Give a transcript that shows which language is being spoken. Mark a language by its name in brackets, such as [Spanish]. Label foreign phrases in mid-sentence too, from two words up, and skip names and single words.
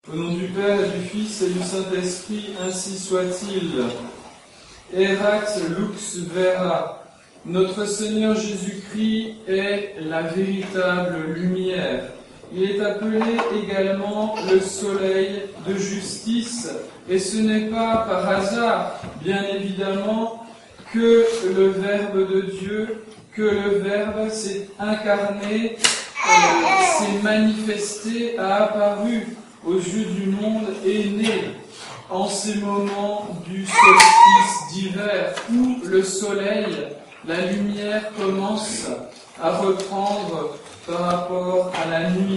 [French] Au nom du Père et du Fils et du Saint-Esprit, ainsi soit-il. [Latin] Erat lux vera. [French] Notre Seigneur Jésus-Christ est la véritable lumière. Il est appelé également le soleil de justice, et ce n'est pas par hasard, bien évidemment, que le Verbe de Dieu, que le Verbe s'est incarné, s'est manifesté, a apparu aux yeux du monde, est né en ces moments du solstice d'hiver où le soleil, la lumière commence à reprendre par rapport à la nuit.